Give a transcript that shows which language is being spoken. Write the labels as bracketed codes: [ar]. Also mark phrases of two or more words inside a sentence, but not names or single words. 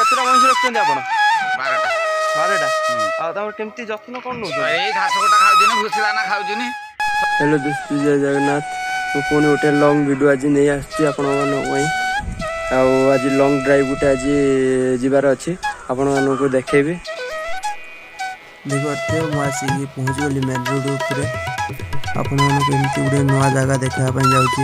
[or] ମଇଁଷି ରଖିଛନ୍ତି ଆପଣ? 12ଟା 12ଟା। ଆଉ ତାଙ୍କର କେମିତି ଯତ୍ନ କ'ଣ ନେଉଛନ୍ତି? ଏଇ ଘାସ ଗୋଟା ଖାଉଛନ୍ତି, ଭୁସି ଦାନା ଖାଉଛନ୍ତି। [hi] हेलो दोस्तों, जय जगन्नाथ। [or] ମୁଁ ପୁଣି ଗୋଟେ ଲଙ୍ଗ୍ ଭିଡ଼ିଓ ଆଜି ନେଇ ଆସିଛି ଆପଣମାନଙ୍କ ପାଇଁ। ଆଉ ଆଜି ଲଙ୍ଗ୍ ଡ୍ରାଇଭ୍ ଗୋଟେ ଆଜି ଯିବାର ଅଛି, ଆପଣମାନଙ୍କୁ ଦେଖେଇବି। ଦେଖିପାରୁଥିବେ ମୁଁ ଆସିକି ପହଞ୍ଚିଗଲି ମେନ୍ ରୋଡ଼ ଉପରେ। ଆପଣମାନଙ୍କୁ ଏମିତି ଗୋଟେ ନୂଆ ଜାଗା ଦେଖାଇବା ପାଇଁ ଯାଉଛି।